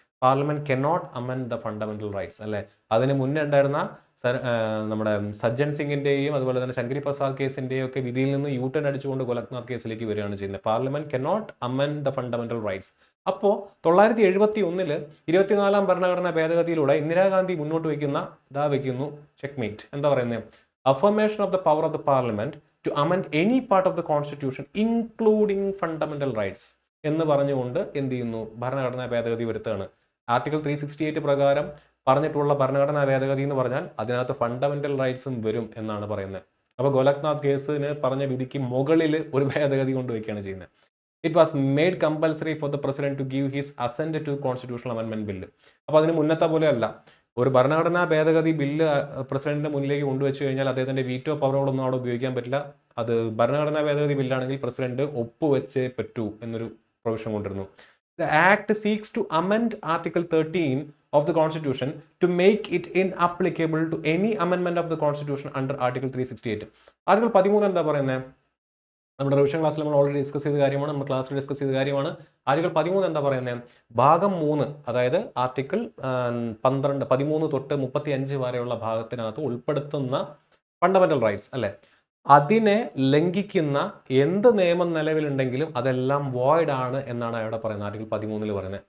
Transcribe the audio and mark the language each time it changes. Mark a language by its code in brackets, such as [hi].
[en] parliament cannot amend the fundamental rights [ml] അല്ലെ. അതിന് മുന്നേ ഉണ്ടായിരുന്ന നമ്മുടെ സജ്ജൻ സിംഗിന്റെയും അതുപോലെ തന്നെ ശങ്കരി പ്രസാദ് കേസിന്റെയും ഒക്കെ വിധിയിൽ നിന്ന് യൂട്ടേൺ അടിച്ചുകൊണ്ട് ഗോലക്നാഥ് കേസിലേക്ക് വരികയാണ് ചെയ്യുന്നത്. [en] Parliament cannot amend the fundamental rights. [ml] അപ്പോൾ 971 24-ാം ഭരണഘടനാ ഭേദഗതിയിലൂടെ ഇന്ദിരാഗാന്ധി മുന്നോട്ട് വയ്ക്കുന്നു ചെക്ക്മേറ്റ്. എന്താ പറയുന്നത്? [en] Affirmation of the power of the parliament to amend any part of the constitution including fundamental rights [ml] എന്ന് പറഞ്ഞുകൊണ്ട് എന്ത് ചെയ്യുന്നു? ഭരണഘടനാ ഭേദഗതി വരുത്തുകയാണ്. ആർട്ടിക്കിൾ 368 പ്രകാരം പറഞ്ഞിട്ടുള്ള ഭരണഘടനാ ഭേദഗതി എന്ന് പറഞ്ഞാൽ അതിനകത്ത് ഫണ്ടമെന്റൽ റൈറ്റ്സും വരും എന്നാണ് പറയുന്നത്. അപ്പോൾ ഗോലക്നാഥ് കേസിന് പറഞ്ഞ വിധിക്ക് മുകളിൽ ഒരു ഭേദഗതി കൊണ്ടുവയ്ക്കുകയാണ് ചെയ്യുന്നത്. [en] It was made compulsory for the president to give his assent to constitutional amendment bill. [ml] അപ്പോൾ അതിന് മുന്നത്തെ പോലെ അല്ല. ഒരു ഭരണഘടനാ ഭേദഗതി ബില്ല് പ്രസിഡന്റിന്റെ മുന്നിലേക്ക് കൊണ്ടുവച്ചു കഴിഞ്ഞാൽ അദ്ദേഹത്തിന്റെ വീറ്റോ പവറുകളൊന്നും അവിടെ ഉപയോഗിക്കാൻ പറ്റില്ല. അത് ഭരണഘടനാ ഭേദഗതി ബില്ലാണെങ്കിൽ പ്രസിഡന്റ് ഒപ്പുവെച്ചേ പറ്റൂ എന്നൊരു പ്രൊവിഷൻ കൊണ്ടിരുന്നു. [en] The act seeks to amend Article 13 of the Constitution to make it inapplicable to any amendment of the Constitution under Article 368. [ml] Article 13 എന്താ പറയുന്നത്? നമ്മുടെ റിവിഷൻ ക്ലാസ്സിൽ നമ്മൾ ഓൾറെഡി ഡിസ്കസ് ചെയ്ത കാര്യമാണ്. നമ്മൾ ക്ലാസ്സിൽ ഡിസ്കസ് ചെയ്ത കാര്യമാണ്. ആർട്ടിക്കിൾ 13 എന്താ പറയുന്നത്? ഭാഗം 3, അതായത് ആർട്ടിക്കിൾ 12, 13 തൊട്ട് 35 വരെയുള്ള ഭാഗത്തിനകത്ത് ഉൾപ്പെടുത്തുന്ന ഫണ്ടമെന്റൽ റൈറ്റ്സ് അല്ലെ, അതിനെ ലംഘിക്കുന്ന എന്ത് നിയമം നിലവിലുണ്ടെങ്കിലും അതെല്ലാം വോയിഡ് ആണ് എന്നാണ് അവിടെ പറയുന്നത്. ആർട്ടിക്കിൾ 13 പറയുന്നത്.